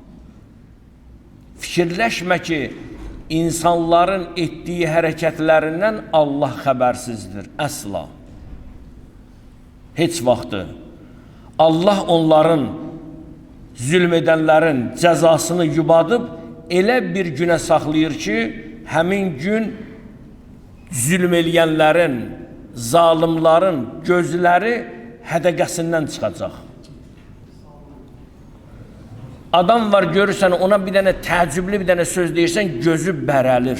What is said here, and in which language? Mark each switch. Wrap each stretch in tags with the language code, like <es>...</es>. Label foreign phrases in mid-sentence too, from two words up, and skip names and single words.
<tr>Fikirleşme ki insanların ettiği hareketlerinden Allah habersizdir. Asla. Hiç vakti.</tr> <az>Allah onların,</az> <tr>zulmedenlerin cezasını</tr> <az>yubadıb elə bir güne saxlayır ki, həmin gün zülm eləyənlərin, zalimlərin gözləri hədəqəsindən çıxacaq. Adam var, görürsən, ona bir dənə təəccüblü bir dənə söz deyirsən, gözü bərəlir.</az>